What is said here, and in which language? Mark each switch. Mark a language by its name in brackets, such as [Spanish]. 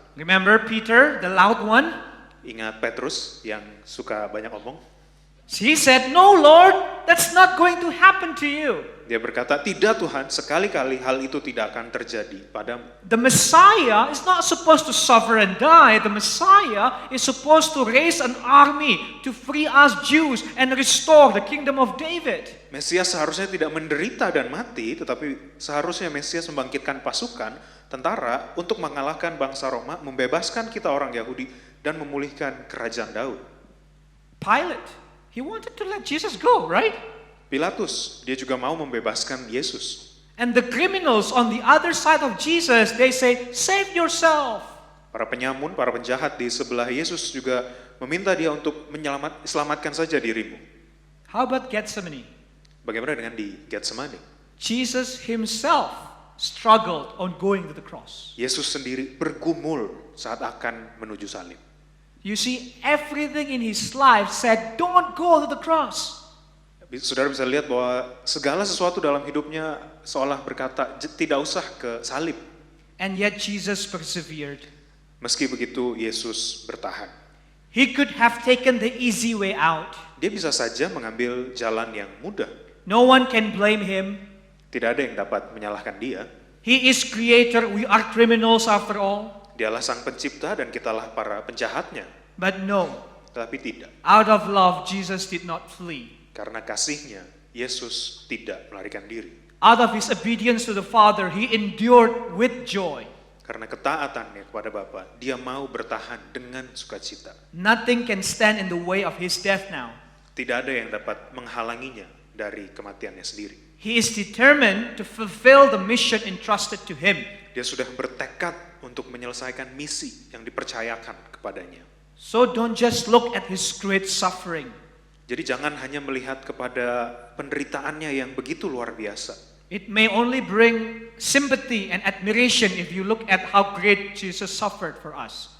[English] Remember Peter, the loud one? [Indonesian] Ingat Petrus yang suka banyak omong? [English] He said, no Lord, that's not going to happen to you. [Indonesian] Dia berkata, tidak Tuhan, sekali-kali hal itu tidak akan terjadi padamu. [English] The Messiah is not supposed to suffer and die. The Messiah is supposed to raise an army to free us Jews and restore the kingdom of David. [Indonesian] Mesias seharusnya tidak menderita dan mati, tetapi seharusnya Mesias membangkitkan pasukan, tentara, untuk mengalahkan bangsa Roma, membebaskan kita orang Yahudi, dan memulihkan kerajaan Daud. [English] Pilate, he wanted to let Jesus go, right? [Indonesian] Pilatus, dia juga mau membebaskan Yesus. [English] And the criminals on the other side of Jesus, they say, save yourself. [Indonesian] Para penyamun, para penjahat di sebelah Yesus juga meminta dia untuk selamatkan saja dirimu. [English] How about Gethsemane? [Indonesian] Bagaimana dengan di Getsemani? [English] Jesus himself struggled on going to the cross. [Indonesian] Yesus sendiri bergumul saat akan menuju salib. [English] You see, everything in his life said, don't go to the cross. [Indonesian] Saudara bisa lihat bahwa segala sesuatu dalam hidupnya seolah berkata, tidak usah ke salib. [English] And yet Jesus persevered. [Indonesian] Meski begitu, Yesus bertahan. [English] He could have taken the easy way out. [Indonesian] Dia bisa saja mengambil jalan yang mudah. [English] No one can blame him. [Indonesian] Tidak ada yang dapat menyalahkan dia. [English] He is creator, we are criminals after all. [Indonesian] Dialah sang pencipta dan kitalah para penjahatnya. [English] But no, [Indonesian] Tetapi tidak. [English] out of love, Jesus did not flee. [Indonesian] Karena kasihnya, Yesus tidak melarikan diri. [English] Out of his obedience to the Father, he endured with joy. [Indonesian] Karena ketaatannya kepada Bapa, dia mau bertahan dengan sukacita. [English] Nothing can stand in the way of his death now. [Indonesian] Tidak ada yang dapat menghalanginya dari kematiannya sendiri. [English] He is determined to fulfill the mission entrusted to him. [Indonesian] Dia sudah bertekad untuk menyelesaikan misi yang dipercayakan kepadanya. [English] So don't just look at his great suffering. [Indonesian] Jadi jangan hanya melihat kepada penderitaannya yang begitu luar biasa. [English] It may only bring sympathy and admiration if you look at how great Jesus suffered for us.